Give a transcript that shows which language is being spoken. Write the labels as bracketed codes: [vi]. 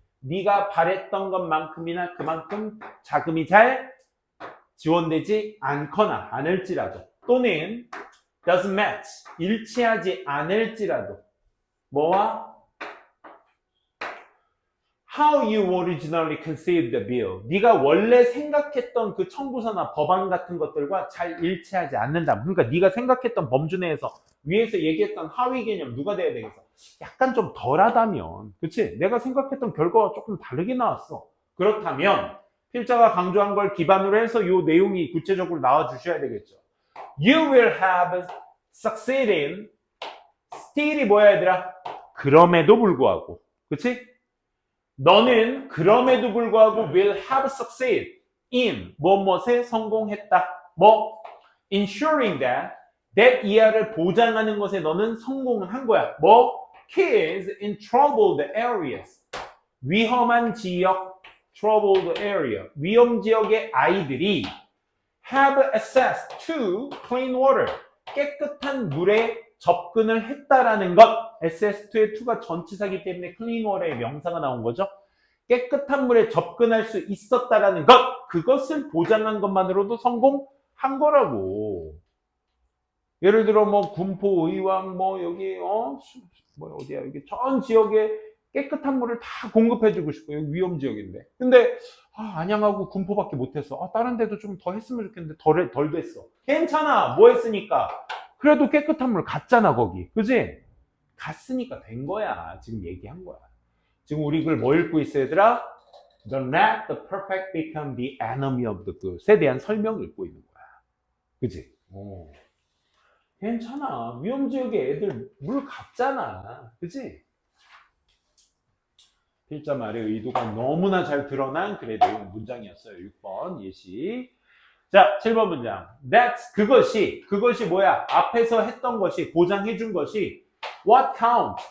[ko] 네가 바랬던 것만큼이나 그만큼 자금이 잘 지원되지 않거나 않을지라도, 또는 [en] doesn't match, [ko] 일치하지 않을지라도 뭐와? [en] How you originally conceived the bill. [ko] 네가 원래 생각했던 그 청구서나 법안 같은 것들과 잘 일치하지 않는다. 그러니까 네가 생각했던 범주 내에서 위에서 얘기했던 하위 개념 누가 돼야 되겠어? 약간 좀 덜하다면, 그치? 내가 생각했던 결과가 조금 다르게 나왔어. 그렇다면 필자가 강조한 걸 기반으로 해서 이 내용이 구체적으로 나와 주셔야 되겠죠. [en] You will have succeeded. [ko] still이 뭐야 얘들아? 그럼에도 불구하고, 그치? 너는 그럼에도 불구하고 [en] will have succeed in [ko] 무엇에 성공했다. 뭐? [en] ensuring that [ko] 이하를 보장하는 것에 너는 성공을 한 거야. 뭐? [en] kids in troubled areas. [ko] 위험한 지역, [en] troubled area. [ko] 위험 지역의 아이들이 [en] have access to clean water. [ko] 깨끗한 물에 접근을 했다라는 것. access to의 전치사기 때문에 clean water의 명사가 나온 거죠. 깨끗한 물에 접근할 수 있었다라는 것. 그것을 보장한 것만으로도 성공한 거라고. 예를 들어 뭐 군포, 의왕, 뭐 여기 뭐 어디야 여기 전 지역에 깨끗한 물을 다 공급해주고 싶어요. 여기 위험 지역인데. 근데 안양하고 군포밖에 못했어. 다른 데도 좀 더 했으면 좋겠는데 덜 됐어. 괜찮아. 뭐 했으니까. 그래도 깨끗한 물 갔잖아 거기. 그지? 갔으니까 된 거야. 지금 얘기한 거야. 지금 우리 글 뭐 읽고 있어 얘들아? [en] Don't let the perfect become the enemy of the good [ko] 에 대한 설명을 읽고 있는 거야. 그지? 괜찮아. 위험 지역에 애들 물 갔잖아. 그지? 필자 말의 의도가 너무나 잘 드러난 글의 내용 문장이었어요. 6번 예시. 자, 7번 문장. [en] That's [ko] 그것이 뭐야? 앞에서 했던 것이 보장해 준 것이 [en] what count?